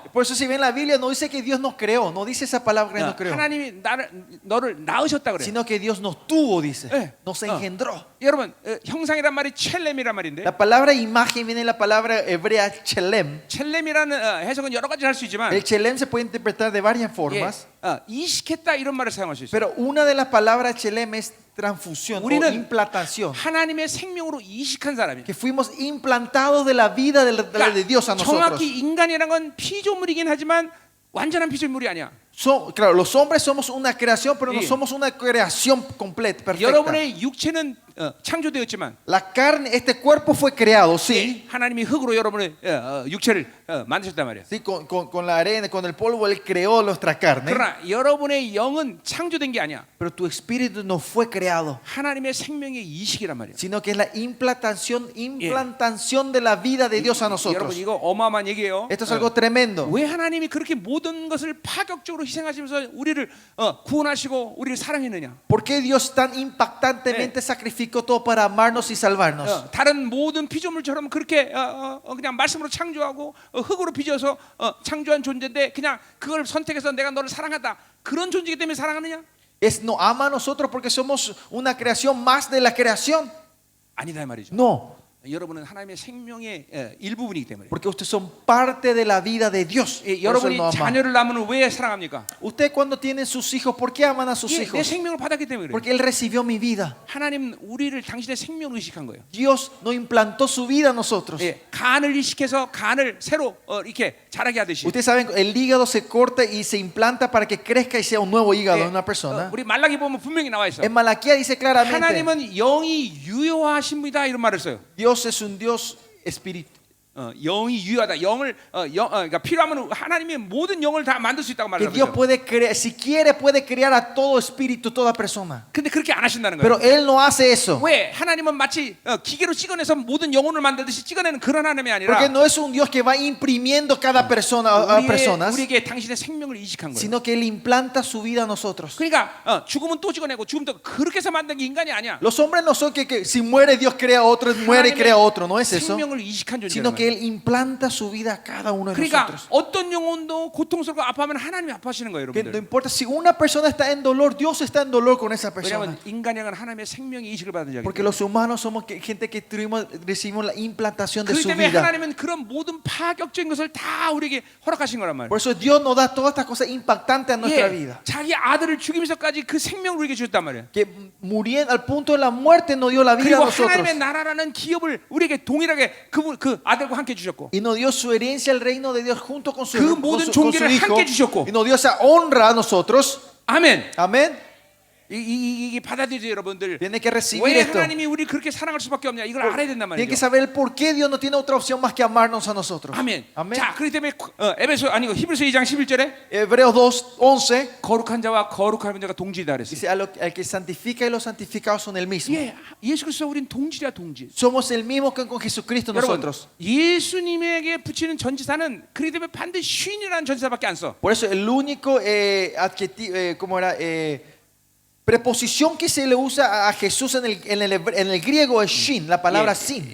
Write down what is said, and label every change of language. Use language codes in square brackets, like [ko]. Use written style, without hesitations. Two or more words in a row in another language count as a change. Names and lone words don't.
[es] Por eso si ven la Biblia no dice que Dios nos creó, no dice esa palabra que nos creó, [ko] 하나님이 너를 낳으셨다 그래. [es] sino que Dios nos tuvo, dice, [ko] 예. [es] nos engendró. [ko] 여러분, 형상이란 말이 첼렘이란 말인데. [es] La palabra imagen viene de la palabra hebrea chelem. [ko] 첼렘이라는 해석은 여러 가지 할 수 있지만 [es] El chelem se puede interpretar de varias formas, [ko] 이식했다 이런 말을 사용할 수 있어요. [es] pero una de las palabras chelem es transfusión o [ko] 우리는 [es] implantación. [ko] 하나님의 생명으로 이식한 사람이에요. [es] Que fuimos implantados de la vida de Dios a nosotros. [ko] 정확히 인간이라는 건 피조물이긴 하지만 완전한 피조물이 아니야. [es] Claro, los hombres somos una creación, pero no Sí. somos una creación completa, perfecta. [ko] 여러분의 육체는 창조되었지만 [es] La carne, este cuerpo fue creado, sí. [ko] 하나님이 흙으로 여러분의 육체를 만드셨단 말이에요. [es] Sí, con la arena, con el polvo, Él creó nuestra carne. [ko] 그러나 여러분의 영은 창조된 게 아니야. [es] Pero tu espíritu no fue creado, [ko] 하나님의 생명의 이식이란 말이에요. [es] sino que es la implantación de la vida de Dios a [ko] 여러분 [es] nosotros. [ko] 이거 어마어마한 얘기예요. [es] Esto es algo tremendo. [ko] 왜 하나님이 그렇게 모든 것을 파격적으로 희생하시면서 우리를 구원하시고 우리를 사랑했느냐? [es] ¿Por qué Dios tan impactantemente sacrificó todo para amarnos y salvarnos? [ko] 다른 모든 피조물처럼 그렇게 그냥 말씀으로 창조하고 흙으로 빚어서 창조한 존재인데 그냥 그걸 선택해서 내가 너를 사랑한다 그런 존재이기 때문에 사랑하느냐? [es] ¿Nos ama a nosotros porque somos una creación más de la creación? [ko] 아니다 이 말이죠. [es] No, [ko] 여러분은 하나님의 생명의 일부분이기 때문에. [es] porque ustedes son parte de la vida de Dios. Por eso Él [ko] 여러분이 [es] nos ama. [ko] 자녀를 낳으면 왜 사랑합니까? [es] Usted cuando tienen sus hijos, ¿por qué aman a sus [ko] 내 [es] hijos? [ko] 생명을 받았기 때문에 그래요. [es] Porque Él recibió mi vida. [ko] 하나님 우리를 당신의 생명으로 이식한 거예요. [es] Dios nos implantó su vida a nosotros. [ko] 간을 이식해서 간을 새로 이렇게 자라게 하듯이. [es] Ustedes saben, el hígado se corta y se implanta para que crezca y sea un nuevo hígado en una persona. [ko] 우리 말라기 보면 분명히 나와 있어. [es] En Malaquía dice claramente, [ko] 하나님은 영이 유효하신 분이다 이런 말을 써요. [es] Dios es un Dios espíritu. [ko] 영이 유효하다. 그러니까 필요하면 하나님이 모든 영을 다 만들 수 있다고 [es] Que [ko] 말하는 [es] Dios [ko] 거죠. [es] puede crear, si quiere puede crear a todo espíritu, toda persona. [ko] 근데 그렇게 안 하신다는 거예요. [es] Pero Él no hace eso. [ko] 왜? 하나님은 마치 기계로 찍어내서 모든 영혼을 만들듯이 찍어내는 그런 하나님이 아니라 [es] Porque no es un Dios que va imprimiendo cada persona a personas, [ko] 우리에게 당신의 생명을 이식한 거예요. [es] sino que Él implanta su vida a nosotros. [ko] 그러니까 죽으면 또 찍어내고 죽으면 또 그렇게 해서 만든 게 인간이 아니야. [es] Los hombres no son que si muere Dios crea otro, muere y crea otro, no es eso. [ko] 생명을 이식한 [es] Sino [ko] 존재란 [es] que que Él implanta su vida a cada uno de [ko] 그러니까 [es] nosotros. [ko] 어떤 영혼도 고통스럽고 아파하면 하나님이 아파하시는 거예요, [es] Que no [ko] 여러분들. [es] importa si una persona está en dolor, Dios está en dolor con esa persona. [ko] 왜냐하면 인간형은 하나님의 생명의 이식을 받은 자이기 [es] Porque [ko] 때문에. [es] los humanos somos gente que recibimos la implantación de [ko] 그렇기 [es] su [ko] 때문에 [es] vida. [ko] 하나님은 그런 모든 파격적인 것을 다 우리에게 허락하신 거란 말이에요. [es] Por eso Dios nos da todas estas cosas impactantes en nuestra [ko] 예, [es] vida. [ko] 자기 아들을 죽이면서까지 그 생명을 우리에게 주셨단 말이에요. [es] Que muriendo al punto de la muerte nos dio la vida a [ko] 그리고 [es] nosotros. [ko] 하나님의 나라라는 기업을 우리에게 동일하게 그 아들과 함께 주셨고, [es] Y nos dio su herencia al reino de Dios junto con su, [ko] 그 [es] con [ko] 모든 [es] su, con su [ko] 존귀를 [es] hijo. [ko] 함께 주셨고. [es] Y nos dio esa honra a nosotros. [ko] 아멘. [es] Amén. [ko] 이게 받아들이죠, 여러분들. [es] Tiene que recibir [ko] 왜 [es] esto. [ko] 하나님이 우리 그렇게 사랑할 수밖에 없냐? 이걸 알아야 된단 [es] Tiene que [ko] 말이죠. [es] saber el por qué Dios no tiene otra opción más que amarnos a nosotros. [ko] 아멘. [es] Amén. [ko] 자, 그렇기 때문에 에베소 아니고 히브리서 2장 11절에 [es] Hebreos 2:11 [ko] 거룩한 자와 거룩한 자가 동질이다 그랬어요. [es] dice: al que santifica y los santificados son el mismo. [ko] 예, 예수 그리스도 우린 동질이야, 동질. [es] Somos el mismo que con Jesucristo [ko] 여러분, [es] nosotros. [ko] 예수님에게 붙이는 전지사는 그렇기 때문에 반드시 쉰이라는 전지사밖에 안 써. [es] Por eso el único adjetivo, ¿cómo era? Preposición que se le usa a Jesús en el griego es shin, la palabra sin.